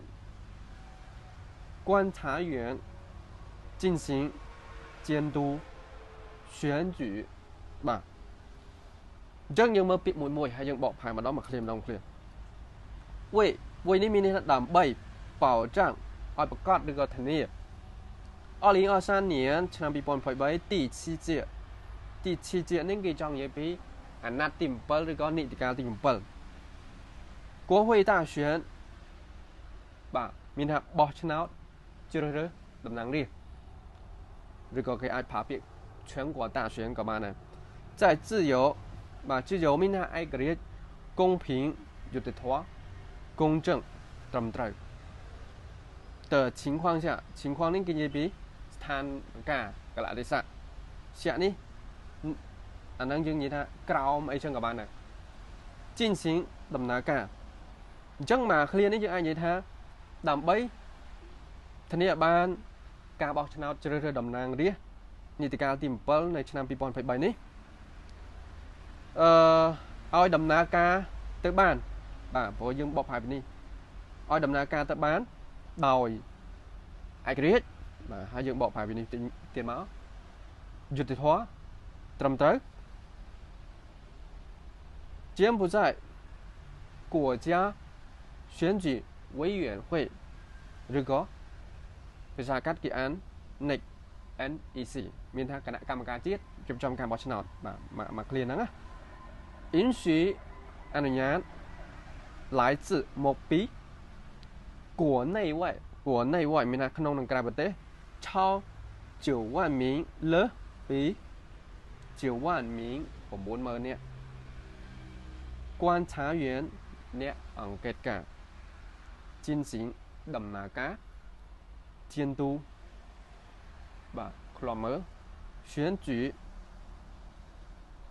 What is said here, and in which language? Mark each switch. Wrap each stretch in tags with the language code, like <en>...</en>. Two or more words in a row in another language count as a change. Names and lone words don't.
<zh>观察员进行监督选举</zh> <km>បាទអញ្ចឹងយើងមើលពាក្យមួយហើយយើងបកប្រែម្ដងមកឃ្លាម្ដងឃ្លាវេនេះមានន័យថាដើម្បី保障ឲ្យប្រកាសឬក៏ធានា2023年ឆ្នាំ2023ទី7届ទី 7届នេះគេចង់និយាយពីអាណត្តិទី7ឬក៏នីតិកាលទី7</km> <zh>国会大选</zh> <km>បាទមានថាបោះឆ្នោតជ្រើសរើសតំណាងរាស្ត្រឬក៏ គេអាចប្រើពាក្យ</km> <zh>全国大选</zh> <km>ក៏បានដែរ</km> <zh>在自由</zh> <km>បាទ自由មានថាឯករាជ្យ公平យុត្តិធម៌公正ត្រឹមត្រូវ</km> <zh>的情况下</zh> <km>情况នេះគេនិយាយពីស្ថានភាពកលៈទេសៈជាក់នេះអាហ្នឹងយើងនិយាយថាក្រោមអីចឹងក៏បានដែរ进行ដំណើរការអញ្ចឹងមកឃ្លានេះយើងអាចនិយាយថាដើម្បីធានាឲ្យបានការបោះឆ្នោតជ្រើសរើសតំណាងរាស្ត្រនីតិកាលទី7នៅឆ្នាំ2023នេះ ឲ្យដំណើរការទៅបានបាទព្រោះយើងបកប្រែពីនេះឲ្យដំណើរការទៅបានដោយឯករាជ្យបាទហើយយើងបកប្រែពីនេះទៀតមកយុត្តិធម៌ត្រឹមត្រូវ</km> <zh>柬埔寨国家选举委员会</zh> <km>ឬក៏ភាសាកាត់គេអាន NEC មាន ថាគណៈកម្មការជាតិរៀបចំការបោះឆ្នោតបាទមកឃ្លាហ្នឹងណា 允许អនុញ្ញាត来自មកពី国内外មានថាក្នុងនិងក្រៅប្រទេស</km> <zh>超9万名</zh> <km>លើសពី9 万名90000 នាក់观察员អ្នកអង្កេតការ进行ដំណើរការ监督បាទឃ្លាំមើល选举</km>